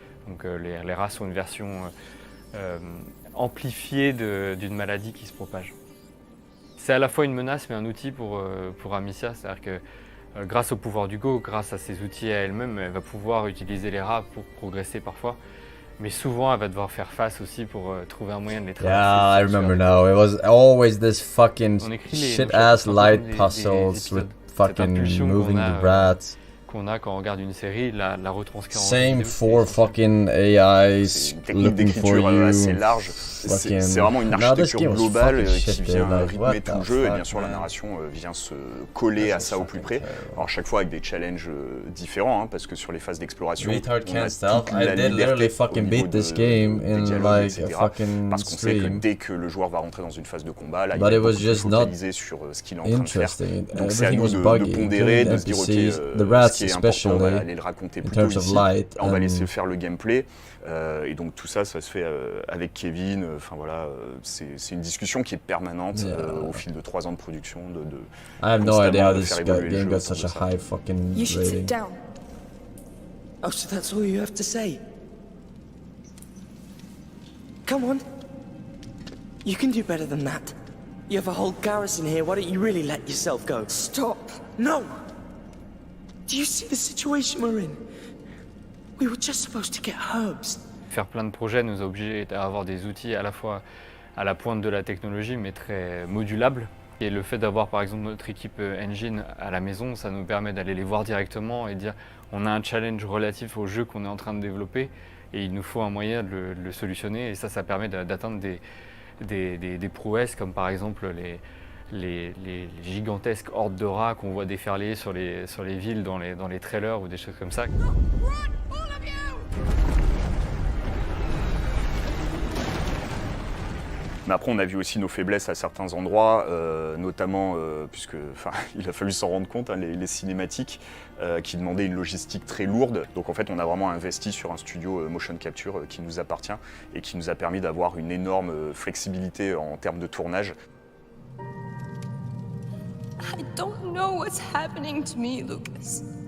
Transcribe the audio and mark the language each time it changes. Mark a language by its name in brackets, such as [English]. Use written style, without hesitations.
[French] Donc les rats sont une version amplifiée d'une maladie qui se propage. C'est à la fois une menace mais un outil pour Amicia, c'est-à-dire que grâce au pouvoir d'Hugo, grâce à ses outils à elle-même, elle va pouvoir utiliser les rats pour progresser parfois. Mais souvent, elle va devoir faire face aussi pour trouver un moyen de les traverser. [English] Yeah, I remember now. It was always this fucking shit-ass light puzzles with fucking moving the rats. [French] Qu'on a quand on regarde une série, la retranscrire en [English] Same for fucking AIs looking for you. [French] Assez large. C'est vraiment une architecture globale qui vient rythmer tout le jeu et bien sûr la narration vient se coller à ça au plus près. Alors chaque fois avec des challenges différents parce que sur les phases d'exploration, on a toute la liberté au niveau des dialogues, etc. Parce qu'on sait que dès que le joueur va rentrer dans une phase de combat, là, il va beaucoup plus focaliser sur ce qu'il est en train de faire. Donc c'est à nous de pondérer, de se dire ok, ce qui est important, on va aller le raconter plutôt ici, on va laisser faire le gameplay. Et donc tout ça se fait avec Kevin. Enfin voilà, c'est une discussion qui est permanente au fil de 3 ans de production. [English] I have no idea how this game got such a high fucking You should sit rating. down. Oh, so that's all you have to say? Come on. You can do better than that. You have a whole garrison here, why don't you really let yourself go? Stop! No! Do you see the situation we're in? We were just supposed to get herbs. [French] Faire plein de projets nous a obligés à avoir des outils à la fois à la pointe de la technologie mais très modulables. Et le fait d'avoir par exemple notre équipe engine à la maison, ça nous permet d'aller les voir directement et dire on a un challenge relatif au jeu qu'on est en train de développer et il nous faut un moyen de le solutionner et ça permet d'atteindre des prouesses comme par exemple les gigantesques hordes de rats qu'on voit déferler sur les villes dans les trailers ou des choses comme ça. Mais après, on a vu aussi nos faiblesses à certains endroits, notamment, puisque il a fallu s'en rendre compte, hein, les cinématiques qui demandaient une logistique très lourde. Donc en fait, on a vraiment investi sur un studio motion capture qui nous appartient et qui nous a permis d'avoir une énorme flexibilité en termes de tournage. [English] I don't know what's happening to me, Lucas.